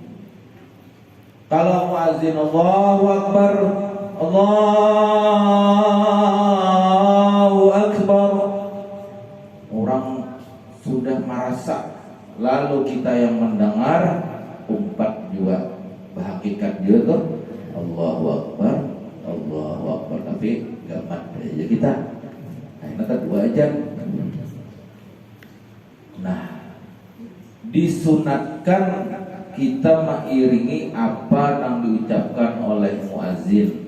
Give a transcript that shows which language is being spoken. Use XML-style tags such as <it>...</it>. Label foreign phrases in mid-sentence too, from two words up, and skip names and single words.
<id>Kalau muazin</id> <ar>الله أكبر، الله أكبر,</ar> <bjn>orang sudah merasa, lalu kita yang mendengar umpat juga berhakikat dia tuh</bjn> <ar>الله أكبر، الله أكبر,</ar> <bjn>tapi gamat aja kita.</bjn> <id>Nah, ini kedua aja. Nah, disunatkan kita mengiringi apa yang diucapkan oleh muazin.</id>